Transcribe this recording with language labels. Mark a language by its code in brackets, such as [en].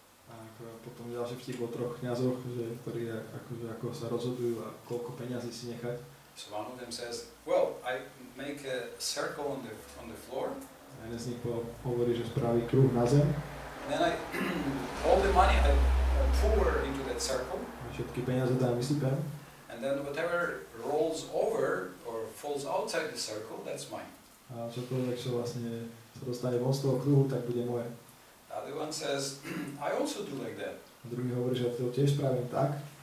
[sk] A potom ďalší vtip o troch kňazoch, ktorí ako sa rozhodujú a koľko peňazí si nechať. [en] So one of them says, well, I make a circle on the floor. [sk] A jeden z nich hovorí, že spraví kruh na zem. [en] And then all the money I pour into that circle. [sk] A všetky peniaze tam vysypem. [en] And then whatever rolls over or falls outside the circle, that's mine. [sk] A čokoľvek, čo vlastne sa dostane von z toho kruhu, tak bude moje. [en] The other one says, I also do like that. [sk] A druhý hovorí, že to tiež spravím tak.